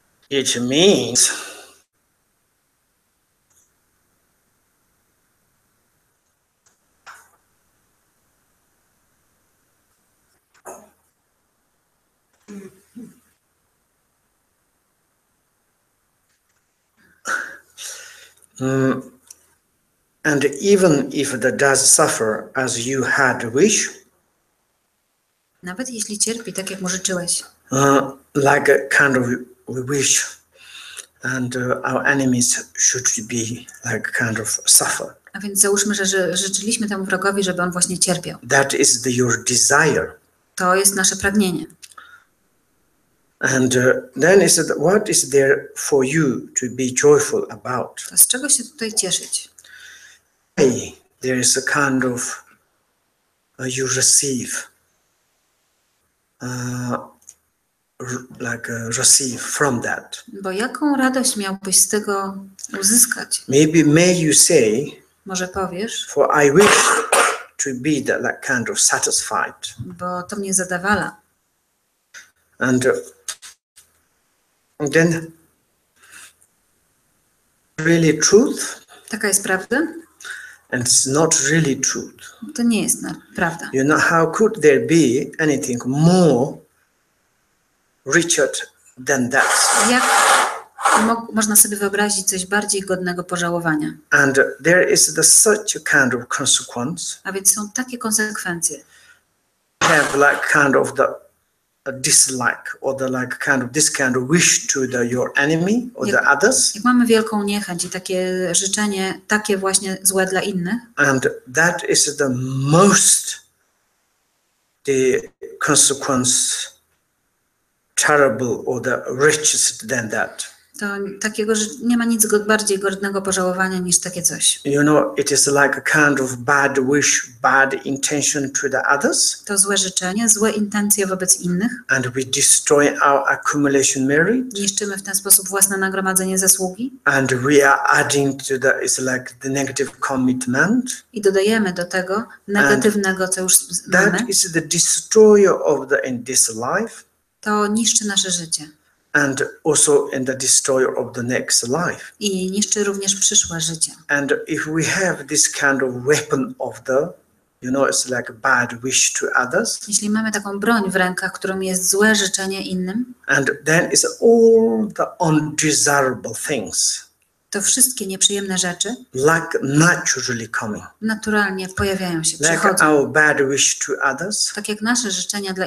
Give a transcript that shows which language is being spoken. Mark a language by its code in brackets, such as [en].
[en] It means and even if the does suffer as you had wish, [pl] Nawet jeśli cierpi, tak jak mu życzyłeś. [en] like a kind of wish, and our enemies should be like kind of suffer. [pl] A więc załóżmy, że życzyliśmy temu wrogowi, żeby on właśnie cierpiał. [en] That is your desire. [pl] To jest nasze pragnienie. [en] And then is it, what is there for you to be joyful about? [pl] To z czego się tutaj cieszyć? [en] Hey, there is a kind of you receive, receive from that. [pl] Bo jaką radość miałbyś z tego uzyskać? [en] Maybe may you say, [pl] Może powiesz, [en] for I wish to be that like kind of satisfied. [pl] bo to mnie zadawala. [en] And then really truth, [pl] Taka jest prawda? [en] and it's not really truth. [pl] To nie jest prawda. [en] You know, how could there be anything more richer than that? [pl] Jak można sobie wyobrazić coś bardziej godnego pożałowania? [en] And there is such a kind of consequence. [pl] A więc są takie konsekwencje. [en] Have like kind of the dislike or the like kind of this kind of wish to your enemy or the others. [pl] Jak mamy wielką niechęć i takie życzenie, takie właśnie złe dla innych. [en] And that is the most the consequence terrible or the richest than that. [pl] To takiego, że nie ma nic bardziej godnego pożałowania niż takie coś. [en] You know, it is like a kind of bad wish, bad intention to the others. [pl] To złe życzenie, złe intencje wobec innych. [en] And we destroy our accumulation merit. [pl] Niszczymy w ten sposób własne nagromadzenie zasługi. [en] And we are adding to the, it's like the negative commitment. [pl] I dodajemy do tego negatywnego, co już mamy. [en] That is the destroyer of the in this life. [pl] To niszczy nasze życie. [en] And also in the destroyer of the next life. [pl] I niszczy również przyszłe życie. [en] And if we have this kind of weapon of the, you know, it's like bad wish to others. [pl] Jeśli mamy taką broń w rękach, którą jest złe życzenie innym, [en] and then it's all the undesirable things. [pl] To wszystkie nieprzyjemne rzeczy [en] like naturally coming. [pl] Naturalnie pojawiają się, [en] Like [pl] przychodzą. [en] our bad wish to others. [pl] Tak jak nasze życzenia dla